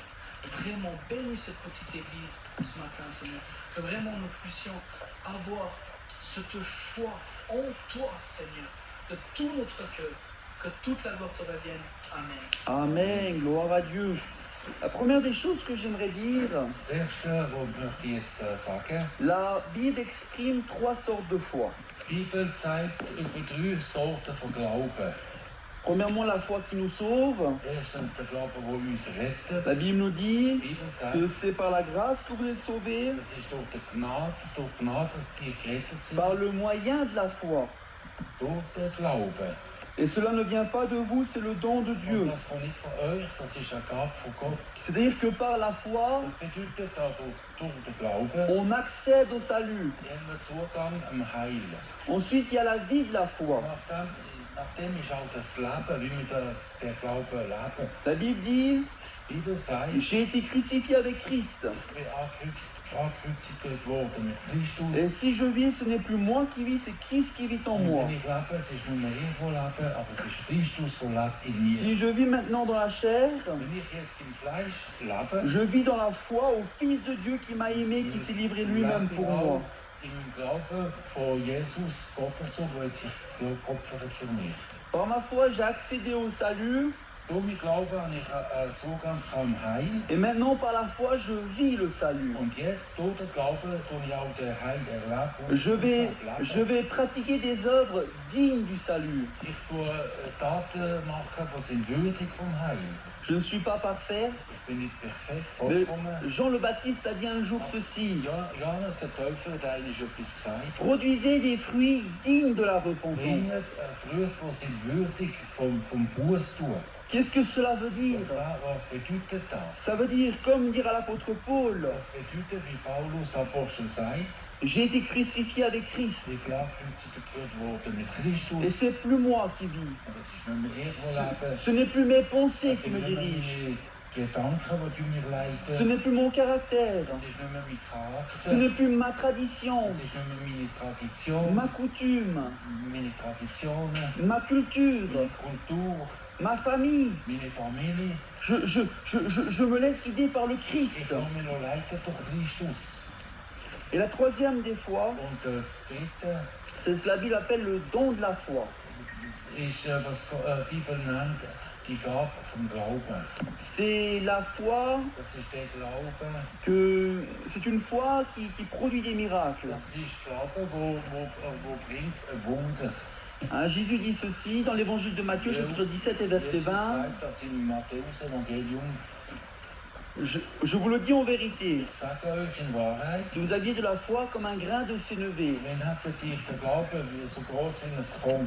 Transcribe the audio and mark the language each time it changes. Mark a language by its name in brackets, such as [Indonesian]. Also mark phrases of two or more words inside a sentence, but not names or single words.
[French] Vraiment, bénis cette petite église ce matin, Seigneur. Que vraiment nous puissions avoir cette foi en toi, Seigneur, de tout notre cœur. Que toute la gloire te revienne. Amen. Amen, gloire à Dieu. La première des choses que j'aimerais dire, [German] Das Erste, was ich möchte jetzt sagen, [French] la Bible exprime 3 sortes de foi. [German] die Bibel sagt über 3 Sorten von Glauben. [French] Premièrement, la foi qui nous sauve. [German] Erstens der Glaube, der uns rettet. [French] La Bible nous dit [German] Die Bibel sagt, [French] que c'est par la grâce que vous êtes sauvés, [German] das ist durch die Gnade, dass die gerettet sind, [French] par le moyen de la foi. [German] durch den Glauben. [French] Et cela ne vient pas de vous, c'est le don de Dieu. [German] Und das kommt nicht von euch, das ist eine Gabe von Gott. [French] C'est-à-dire que par la foi, [German] Das bedeutet, durch den Glauben [French] on accède au salut. [German] haben wir Zugang am Heil. [French] Ensuite, il y a la vie de la foi. [German] Nachdem ist auch das Leben, wie wir der Glaube leben. [French] La Bible dit, [German] Die Bibel sagt, [French] j'ai été crucifié avec Christ. [German] ich bin angekreuzigt worden mit Christus. [French] Et si je vis, ce n'est plus moi qui vis, c'est Christ qui vit en [German] Und [French] moi. [German] wenn ich lebe, es ist nicht mehr ich, der lebe, aber es ist Christus, der lebt in mir. [French] Si je vis maintenant dans la chair, [German] Wenn ich jetzt im Fleisch lebe, [French] je vis dans la foi au Fils de Dieu qui m'a aimé, qui s'est livré lui-même [German] lebe ich [French] pour [German] auch [French] moi. [German] im Glauben von Jesus, Gottes Sohn, der sich geopfert für mich. [French] Par ma foi, j'ai accédé au salut. [German] Durch meinen Glauben habe ich Zugang zum Heil. [French] Et maintenant, par la foi, je vis le salut. [German] Und jetzt, durch den Glauben, tue ich auch den Heil erleben. [French] Je vais pratiquer des œuvres dignes du salut. [German] Ich tue Taten machen, die sind würdig vom Heil. [French] Je ne suis pas parfait, [German] Ich bin nicht perfekt, [French] mais [German] vollkommen. [French] Jean le Baptiste a dit un jour ceci. [German] Johannes der Täufer hat eigentlich etwas gesagt. [French] Produisez des fruits dignes de la [German] Bringt [French] repentance. [German] Früchte, die sind würdig vom Bußtun. [French] Qu'est-ce que cela veut dire? [German] Was bedeutet das? [French] Ça veut dire, comme dira l'apôtre Paul, [German] Das bedeutet, wie Paulus der Apostel sagt, [French] j'ai été crucifié avec Christ. [German] ich bin gekreuzigt worden mit [French] Et [German] Christus. [French] c'est plus moi qui vis. [German] Und das ist nicht mehr ich, der lebe. [French] Ce n'est plus mes pensées [German] Das [French] qui [German] sind [French] me [German] nicht mehr [French] dirigent. [German] meine Gedanken, die mir [French] Ce [German] leiten. [French] n'est plus mon caractère. [German] Das ist nicht mehr mein [French] Ce n'est [German] Charakter. [French] plus ma tradition, [German] Das ist nicht mehr meine Tradition. [French] ma coutume, [German] Meine Traditionen, [French] ma culture, [German] meine Kultur, [French] ma famille. [German] meine Familie. [French] Je me laisse guider par le [German] Ich [French] Christ. [German] lasse mich noch leiten durch Christus. [French] Et la troisième des fois, [German] Und das Dritte [French] c'est ce que la Bible appelle le don de la foi. [German] ist, was die Bibel nennt, die Gabe vom Glauben. [French] C'est la foi [German] Das ist der Glaube, [French] que c'est une foi qui produit des miracles. [German] das ist Glaube, wo bringt ein Wunder. [French] Hein, Jésus dit ceci dans l'évangile de Matthieu, chapitre 17 et verset [German] Jesus [French] 20. [German] sagt das im Matthäus-Evangelium. [French] Je vous le dis en vérité, [German] Ich sage euch in Wahrheit, [French] si vous aviez de la foi comme un grain de sénévé, [German] wenn hättet ihr den Glauben wie so groß wie ein Korn